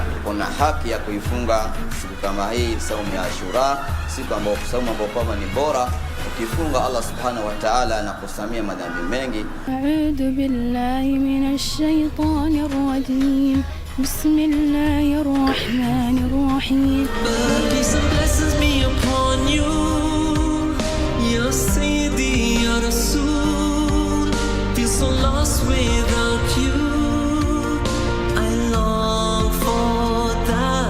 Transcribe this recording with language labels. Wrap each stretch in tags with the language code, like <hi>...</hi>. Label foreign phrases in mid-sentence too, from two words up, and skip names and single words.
<sw>Kuna haki ya kuifunga siku kama hii, saumu ya Ashura, siku ambayo saumu ambayo kwamba ni bora. Ukifunga Allah</sw> <ar>سبحانه وتعالى</ar> <sw>anakusamia madhambi mengi.</sw> <ar>أعوذ بالله من الشيطان الرجيم. بسم الله الرحمن الرحيم.</ar> <en>Peace and blessings be upon you.</en> <ar>يا سيدي، يا رسول,</ar> <en>feel so lost without you. I long for that.</en>